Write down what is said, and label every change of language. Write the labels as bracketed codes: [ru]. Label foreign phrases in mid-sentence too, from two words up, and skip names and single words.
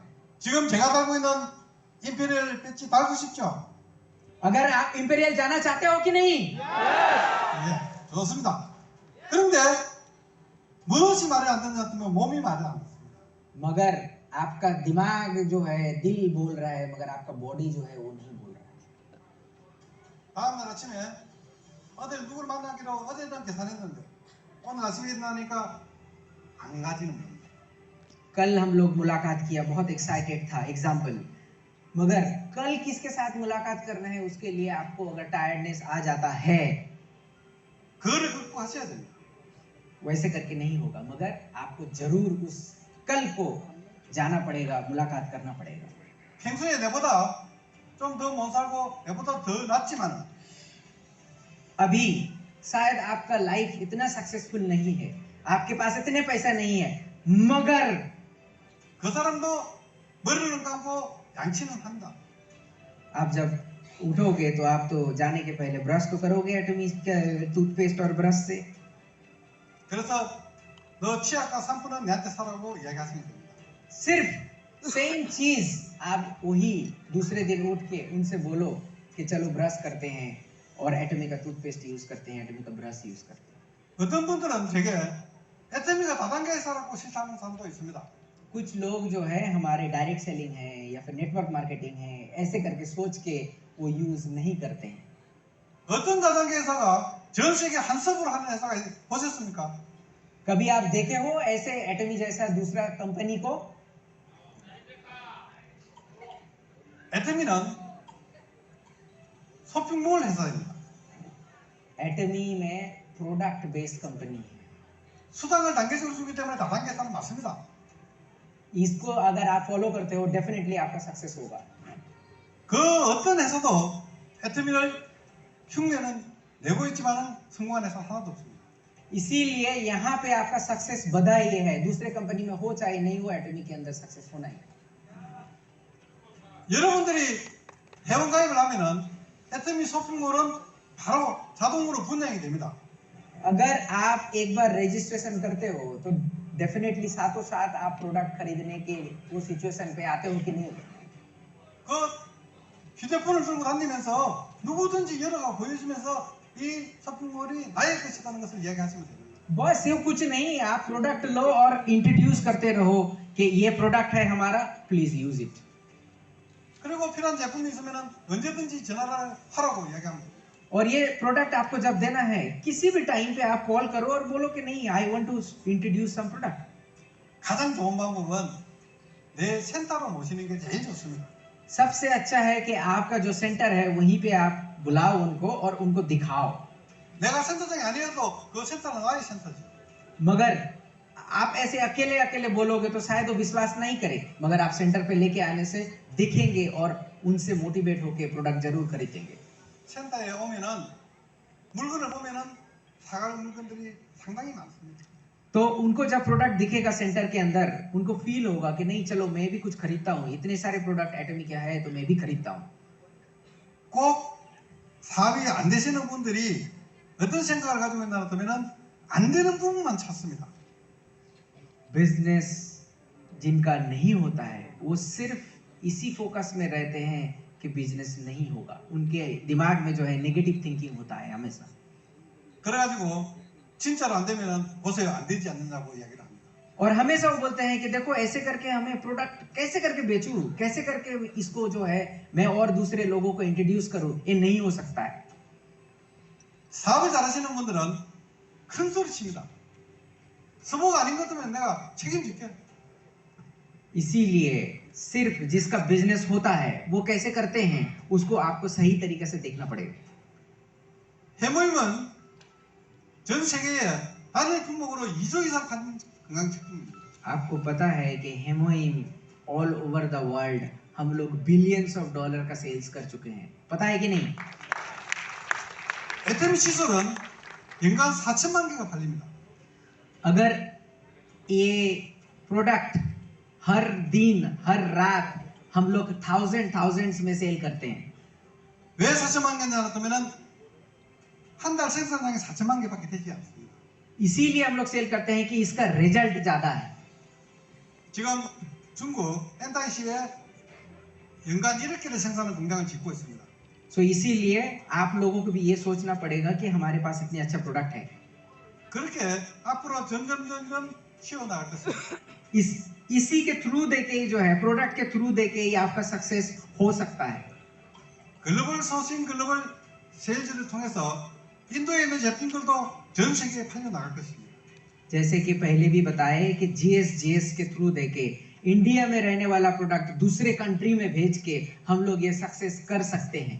[ko] 지금 제가 달고 있는 임페리얼 배지 달고 싶죠? [hi] अगर आप इंपीरियल जाना चाहते हो कि नहीं? [ko] 예, 좋습니다. 그런데 무엇이 말이 안 되는 것 같으면 몸이 말이 안 듣습니다. [hi] मगर आपका दिमाग जो है, दिल बोल रहा है, मगर आपका बॉडी जो है वो नहीं बोल रहा है। [ko] 다음날 아침에 어딜 누굴 만나기로 어제는 계산했는데 오늘 아침에 일어나니까 안 가지는 겁니다. [hi] कल हम लोग मुलाकात किया, बहुत एक्साइटेड था, एग्जाम्पल, मगर कल किसके साथ मुलाकात करना है उसके लिए आपको अगर टायर्डनेस आ जाता है, [ko] 그거를 극복하셔야 됩니다. [hi] वैसे करके नहीं होगा, मगर आपको जरूर उस कल को जाना पड़ेगा, मुलाकात करना पड़ेगा। [ko] 평소에 내보다 좀 더 못 살고 내보다 더 낫지만 [hi] अभी शायद आपका लाइफ इतना सक्सेसफुल नहीं है, आपके पास इतने पैसा नहीं है, मगर [ko] 그 사람도 머리는 감고 양치는 한다. [hi] आप जब उठोगे तो आप तो जाने के पहले ब्रश तो करोगे एटमी टूथपेस्ट और ब्रश से। [ko] 그래서 너 치아과 3분은 내한테 사라고 이야기하시면 됩니다. [hi] सिर्फ सेम चीज आप वही दूसरे दिन उठ के उनसे बोलो कि चलो ब्रश करते हैं और एटमी का टूथपेस्ट यूज करते हैं, एटमी का ब्रश यूज करते हैं। [ko] 어떤 분들은 되게 애터미가 다단계에 살았고 싫다는 사람도 있습니다. [hi] कुछ लोग जो है हमारे [en] direct selling [hi] है या फिर [en] network marketing [hi] है, ऐसे करके सोच के वो यूज नहीं करते हैं। [ko] 어떤 다단계 회사가 전 세계 한섭으로 하는 회사가 보셨습니까? [hi] कभी आप देखे हो ऐसे एटमी जैसा दूसरा कंपनी को? [ko] 애터미는 쇼핑몰 회사입니다. [hi] एटमी में [en] product based company [hi] है। [ko] 수당을 단계적으로 주기 때문에 다단계 회사는 맞습니다. [hi] इसको अगर आप फॉलो करते हो डेफिनेटली आपका सक्सेस होगा. [ko] 그 어떤 회사도 애터미를 흉내는 내고 있지만 성공한 회사 하나도 없습니다. [hi] इसीलिए यहाँ पे आपका सक्सेस बधा ये है. दूसरे कंपनी में हो चाहे नहीं हो, एटॉमिक के अंदर सक्सेस होना है. [ko] 여러분들이 회원 가입을 하면은 애터미 쇼핑몰은 바로 자동으로 분양이 됩니다. [hi] अगर आप एक बार रजिस्ट्रेशन करते हो तो डेफिनेटली साथों साथ आप प्रोडक्ट खरीदने के वो सिचुएशन पे आते हो कि नहीं. [ko] 그 휴대폰을 들고 다니면서 누구든지 열어가 보여주면서 이 쇼핑몰이 나의 것이라는 것을 이야기하시면 됩니다. [hi] बस ये कुछ नहीं, आप प्रोडक्ट लो और इंट्रोड्यूस करते रहो कि ये प्रोडक्ट है हमारा, [en] please use it. [ko] 그리고 필요한 제품이 있으면은 언제든지 전화를 하라고 이야기합니다. [hi] और ये प्रोडक्ट आपको जब देना है किसी भी टाइम पे आप कॉल करो और बोलो कि नहीं, [en] I want to introduce some product. [ko] 가장 좋은 방법은 내 센터로 모시는 게 제일 좋습니다. [hi] सबसे अच्छा है कि आपका जो सेंटर है वहीं पे आप बुलाओ उनको और उनको दिखाओ. [ko] 내가 센터장이 아니어도 그 센터는 나의 센터지. [hi] मगर आप ऐसे अकेले अकेले बोलोगे तो शायद वो विश्वास नहीं करे, मगर आप सेंटर पे लेके आने से दिखेंगे और उनसे मोटिवेट होके प्रोडक्ट जरूर खरीदेंगे. [ko] 센터에 오면은 물건을 보면은 사갈 물건들이 상당히 많습니다. [hi] तो उनको जब प्रोडक्ट दिखेगा सेंटर के अंदर, उनको फील होगा कि नहीं चलो मैं भी कुछ खरीदता हूँ, इतने सारे प्रोडक्ट एटॉमिक क्या है तो मैं भी खरीदता हूँ. [ko] 꼭 사업이 안 되시는 분들이 어떤 생각을 가지고 있나 하면은 안 되는 부분만 찾습니다. [hi] बिजनेस जिनका नहीं होता है वो सिर्फ इसी फोकस में रहते हैं कि बिजनेस नहीं होगा. उनके दिमाग में जो है [en] negative thinking [hi] होता है हमेशा. [ko] 그래가지고 진짜로 안 되면은 보세요 안 되지 않느냐고 이야기를 합니다. [hi] और हमेशा वो बोलते हैं कि देखो ऐसे करके हमें प्रोडक्ट कैसे करके बेचूं, कैसे करके इसको जो है मैं और दूसरे लोगों को इंट्रोड्यूस करूं, ये नहीं हो सकता है. [ko] 사업을 잘하시는 분들은 큰 소리 칩니다. 스모가 아닌 것 같으면 내가 책임질게. [hi] इसीलिए सिर्फ जिसका बिजनेस होता है वो कैसे करते हैं उसको आपको सही तरीके से देखना पड़ेगा. [ko] 해모임은 전 세계에 단일 품목으로 2조 이상 파는 건강식품입니다. [hi] आपको पता है कि हेमोइम [en] all over the world [hi] हम लोग [en] billions of dollar [hi] का सेल्स कर चुके हैं. पता है कि नहीं? [ko] 애터미 시술은 연간 4천만 개가 팔립니다. [hi] अगर ये प्रोडक्ट हर दिन हर रात हम लोग थाउजेंड्स में सेल करते हैं. [ko] 왜 4천만 개냐 하면은 한 달 생산량이 4천만 개밖에 되지 않습니다. [hi] इसीलिए हम लोग सेल करते हैं कि इसका रिजल्ट ज्यादा है. [ko] 지금 중국 엔타이시에 연간 1억 개를 생산하는 공장을 짓고 있습니다. [hi] सो इसीलिए आप लोगों को भी ये सोचना पड़ेगा कि हमारे पास इतनी अच्छा प्रोडक्ट है. [ko] 그렇게 앞으로 점점 키워나갈 것입니다. [hi] इसी के थ्रू देके जो है प्रोडक्ट के थ्रू देके ही आपका सक्सेस हो सकता है. [ko] 글로벌 소싱 글로벌 세일즈를 통해서 인도에 있는 제품들도 전 세계에 팔려나갈 것입니다. [hi] जैसे कि पहले भी बताए कि GS के थ्रू देके इंडिया में रहने वाला प्रोडक्ट दूसरे कंट्री में भेज के हम लोग ये सक्सेस कर सकते हैं.